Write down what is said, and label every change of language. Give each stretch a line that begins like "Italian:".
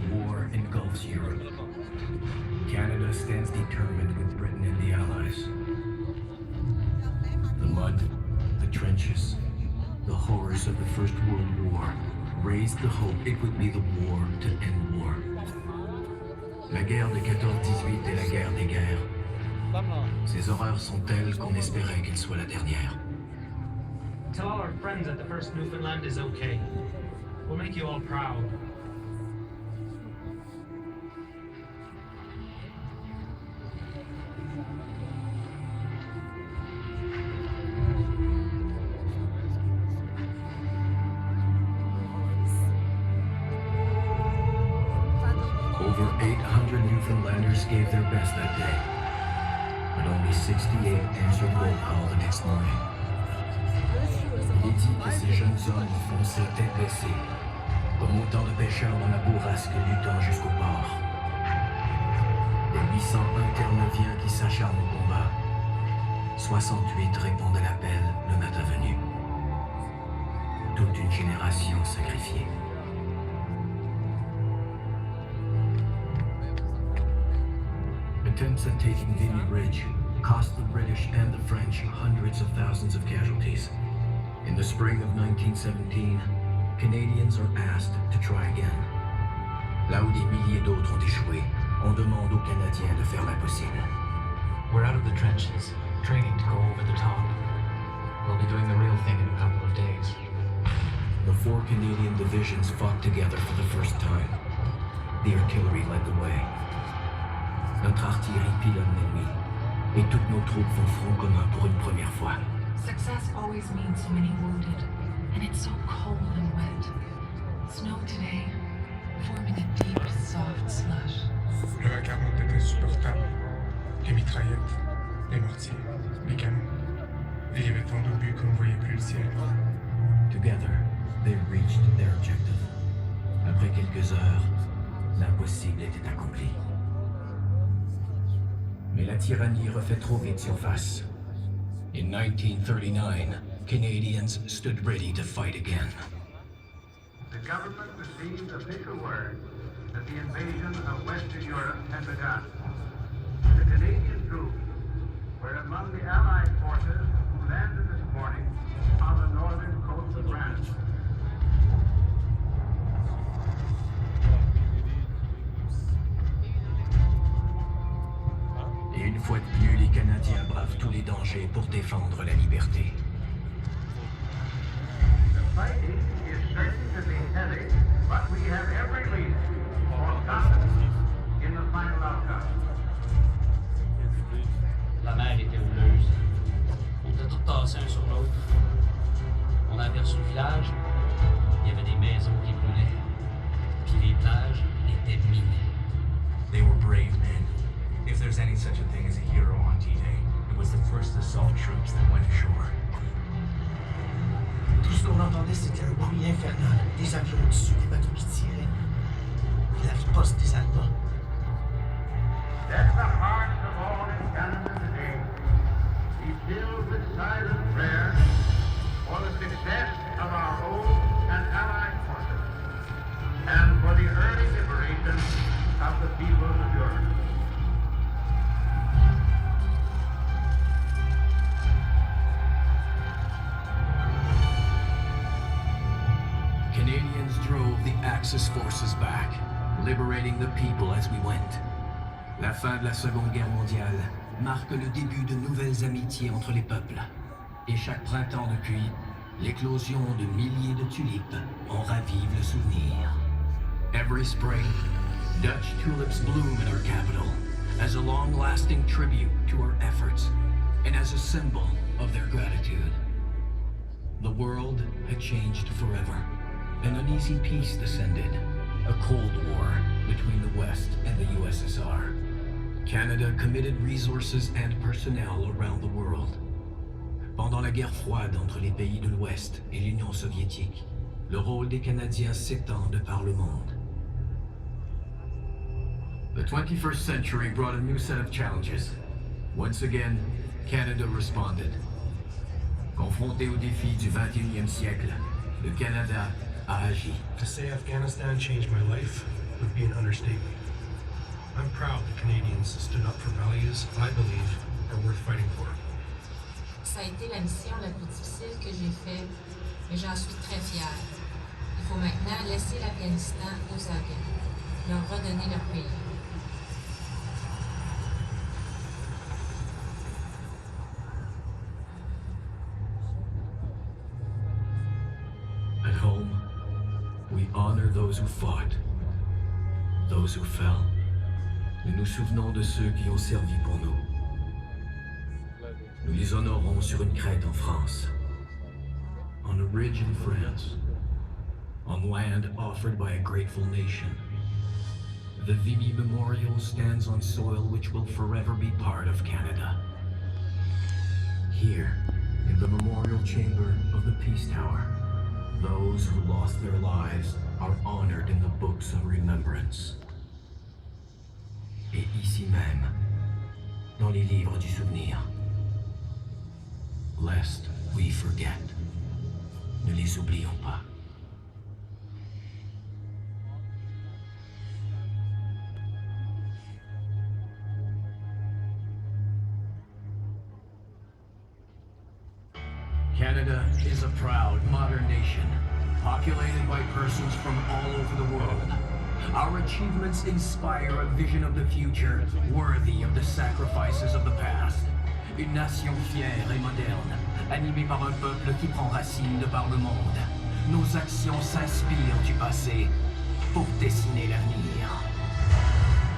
English: War engulfs Europe. Canada stands determined with Britain and the Allies. The mud, the trenches, the horrors of the First World War raised the hope it would be the war to end war.
French: La guerre de 14-18 est la guerre des guerres. Ces horreurs sont telles qu'on espérait qu'elle soit la dernière.
English: Tell all our friends that the first Newfoundland is okay. We'll make you all proud. Over 800 Newfoundlanders gave their best that day, but only 68 answered roll call the next morning.
French: Il est dit que ces jeunes hommes fonçaient tête baissée, comme autant de pêcheurs dans la bourrasque luttant jusqu'au port. Des 800 interneviens qui s'acharnent au combat, 68 répondent à l'appel le matin venu. Toute une génération sacrifiée.
English: Attempts at taking Vimy Ridge cost the British and the French hundreds of thousands of casualties. In the spring of 1917, Canadians are asked to try again.
French: Là où des milliers d'autres ont échoué, on demande aux Canadiens de faire l'impossible.
English: We're out of the trenches, training to go over the top. We'll be doing the real thing in a couple of days. The 4 Canadian divisions fought together for the first time. The artillery led the way.
French: Notre artillerie pilonne l'ennemi, et toutes nos troupes font front commun pour une première fois.
English: Success always means so many wounded, and it's so cold and wet. Snow today, forming a deep, soft slush.
French: Le vacarme était insupportable. Les mitraillettes, les mortiers, les canons. Et il y avait tant d'obus qu'on ne voyait plus le ciel.
English: Together, they reached their objective.
French: Après quelques heures, l'impossible était accompli. Mais la tyrannie refait trop vite surface.
English: In 1939, Canadians stood ready to fight again. The government received official word that the invasion of Western Europe had begun. The Canadian troops were among the Allied forces who landed this morning on the northern coast of France.
French: Et une fois de plus, les Canadiens bravent tous les dangers pour défendre la liberté.
English: The fighting is certain to be heavy, but we have every reason for confidence in the final outcome.
French: La mer était houleuse. On était tous tassés un sur l'autre. On a aperçu le village. Il y avait des maisons qui brûlaient. Puis les plages étaient minées.
English: They were brave men. If there's any such a thing as a hero on D-Day, it was the first assault troops that went ashore.
French: Tout ce qu'on entendait, c'était un bruit infernal. Des avions au-dessus, des bateaux qui tiraient. Puis la riposte des Allemands.
English: Let the hearts of all in Canada today be filled with silent prayer for the success of our own and allied forces, and for the early liberation of the peoples of Europe. Canadians drove the Axis forces back, liberating the people as we went.
French: La fin de la Seconde Guerre mondiale marque le début de nouvelles amitiés entre les peuples. Et chaque printemps depuis, l'éclosion de milliers de tulipes en ravive le souvenir.
English: Every spring, Dutch tulips bloom in our capital as a long-lasting tribute to our efforts and as a symbol of their gratitude. The world had changed forever. An uneasy peace descended, a Cold War between the West and the USSR. Canada committed resources and personnel around the world.
French: Pendant la guerre froide entre les pays de l'Ouest et l'Union soviétique, le rôle des Canadiens s'étend de par le monde.
English: The 21st century brought a new set of challenges. Once again, Canada responded.
French: Confronté aux défis du 21e siècle, le Canada a agi.
English: To say Afghanistan changed my life, would be an understatement. I'm proud that Canadians stood up for values I believe are worth fighting for.
French: Ça a été la mission la plus difficile que j'ai faite, mais j'en suis très fière. Il faut maintenant laisser l'Afghanistan aux Afghans, leur redonner leur pays.
English: At home, we honor those who fought, those who fell.
French: Nous nous souvenons de ceux qui ont servi pour nous. Nous les honorons sur une crête en France,
English: on a ridge in France,
French: on land offered by a grateful nation.
English: The Vimy Memorial stands on soil which will forever be part of Canada. Here, in the memorial chamber of the Peace Tower, those who lost their lives are honored in the books of remembrance.
French: Et ici même, dans les livres du souvenir.
English: Lest we forget.
French: Ne les oublions pas.
English: Canada is a proud, modern nation, populated by persons from all over the world. Our achievements inspire a vision of the future worthy of the sacrifices of the past.
French: Une nation fière et moderne, animée par un peuple qui prend racine de par le monde. Nos actions s'inspirent du passé pour dessiner l'avenir.